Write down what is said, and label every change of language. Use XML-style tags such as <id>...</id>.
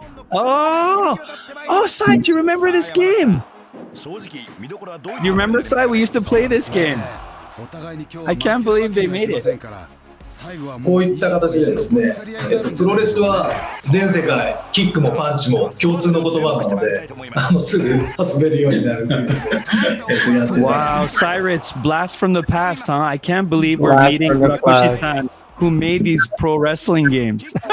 <en>Sai, do you remember this game? Do you remember, Sai? We used to play this game. I can't believe they made it.</en> <ja>こういった形でですね、プロレスは全世界キックもパンチも共通の言葉なので、すぐ遊べるようになる。</ja> <en>Wow, Cyrus, blast from the past, huh? I can't believe we're meeting Murakoshi-san, who made these pro wrestling games.</en>